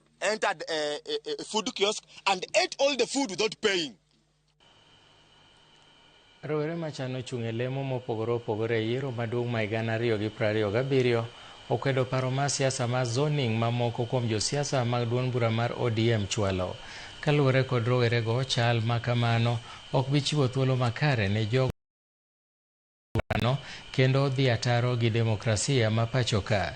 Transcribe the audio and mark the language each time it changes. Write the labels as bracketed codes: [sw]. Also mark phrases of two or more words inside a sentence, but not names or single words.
[en] entered a food kiosk and ate all the food without paying. [luo] Rowere machano chung' e lemo mopogore opogore e yiero maduong' ma 2027 okwedo paro mar siasa mar zoning mamoko kuom josiasa mag duond bura mar ODM chwalo. Kaluwore kod rowerego, chal ma kamano ok bi chiwo thuolo makare ne jogo kendo dhi ataro gi demokrasia ma pacho ka.